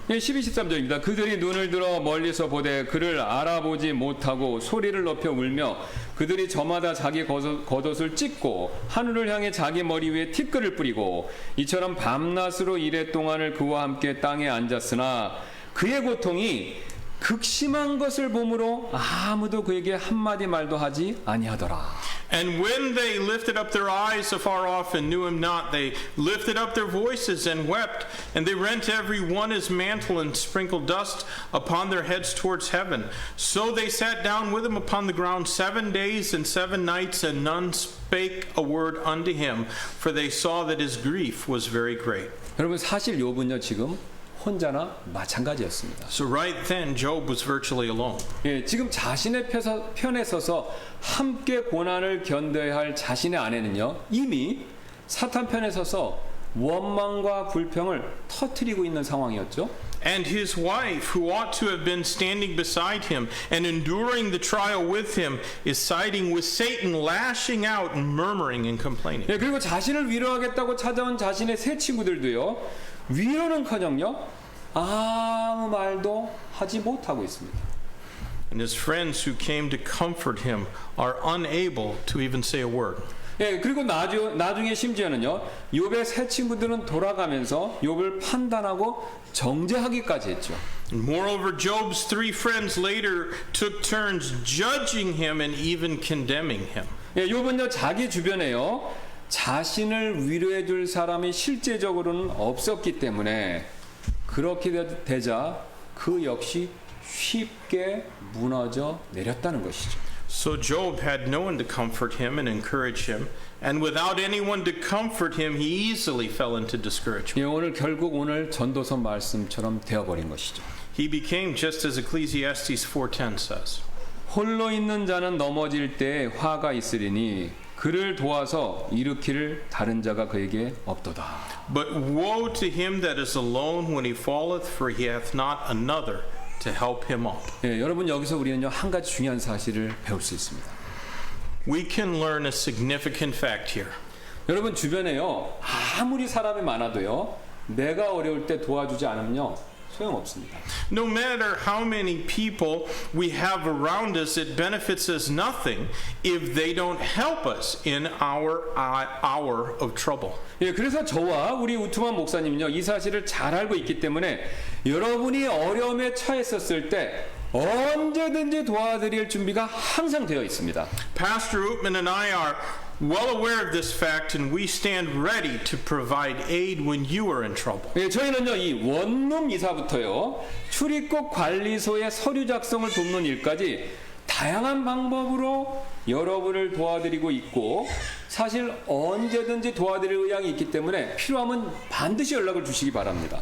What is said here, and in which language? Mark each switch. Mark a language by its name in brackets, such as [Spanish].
[Korean] 12, 13절입니다. 그들이 눈을 들어 멀리서 보되 그를 알아보지 못하고 소리를 높여 울며 그들이 저마다 자기 겉옷을 찢고 하늘을 향해 자기 머리 위에 티끌을 뿌리고 이처럼 밤낮으로 이래 동안을 그와 함께 땅에 앉았으나 그의 고통이 극심한 것을 보므로 아무도 그에게 한마디 말도 하지 아니하더라. [English] And when they lifted up their eyes afar off and knew him not, they lifted up their voices and wept, and they rent every one his mantle and sprinkled dust upon their heads towards heaven. So they sat down with him upon the ground 7 days and 7 nights, and none spake a word unto him, for they saw that his grief was very great. [Korean] 여러분 사실 욥은요 지금 혼자나 마찬가지였습니다. [English] So right then, Job was virtually alone. [Korean] 예, 지금 자신의 편에 서서 함께 고난을 견뎌야 할 자신의 아내는요 이미 사탄 편에 서서 원망과 불평을 터뜨리고 있는 상황이었죠. [English] And his wife, who ought to have been standing beside him and enduring the trial with him, is siding with Satan, lashing out and murmuring and complaining. [Korean] 예, 그리고 자신을 위로하겠다고 찾아온 자신의 세 친구들도요 위로는커녕요 아무 말도 하지 못하고 있습니다. [English] And his friends who came to comfort him are unable to even say a word. [Korean] 예, 그리고 나중에 심지어는요 욥의 세 친구들은 돌아가면서 욥을 판단하고 정죄하기까지 했죠. [English] Moreover, Job's three friends later took turns judging him and even condemning him. [Korean] 예, 욥은요 자기 주변에요 자신을 위로해 줄 사람이 실제적으로는 없었기 때문에 그렇게 되자 그 역시 쉽게 무너져 내렸다는 것이죠. [English] So Job had no one to comfort him and encourage him, and without anyone to comfort him, he easily fell into discouragement. [Korean] 예, 오늘 결국 오늘 전도서 말씀처럼 되어버린 것이죠. [English] He became just as Ecclesiastes 4:10 says. [Korean] 홀로 있는 자는 넘어질 때 화가 있으리니 그를 도와서 일으키를 다른 자가 그에게 없도다. [English] But woe to him that is alone when he falleth, for he hath not another to help him up. [Korean] 예, 여러분 여기서 우리는요 한 가지 중요한 사실을 배울 수 있습니다. [English] We can learn a significant fact here. [Korean] 여러분 주변에요 아무리 사람이 많아도요 내가 어려울 때 도와주지 않으면요 소용없습니다. [English] No matter how many people we have around us, it benefits us nothing if they don't help us in our hour of trouble. [Korean] 예, 그래서 저와 우리 우투만 목사님은요 이 사실을 잘 알고 있기 때문에 여러분이 어려움에 처했었을 때 언제든지 도와드릴 준비가 항상 되어 있습니다. [English] Pastor Utman and I are well aware of this fact, and we stand ready to provide aid when you are in trouble. [Korean] 예, 저희는요 이 원룸 이사부터요 출입국 관리소의 서류 작성을 돕는 일까지 다양한 방법으로 여러분을 도와드리고 있고 사실 언제든지 도와드릴 의향이 있기 때문에 필요하면 반드시 연락을 주시기 바랍니다.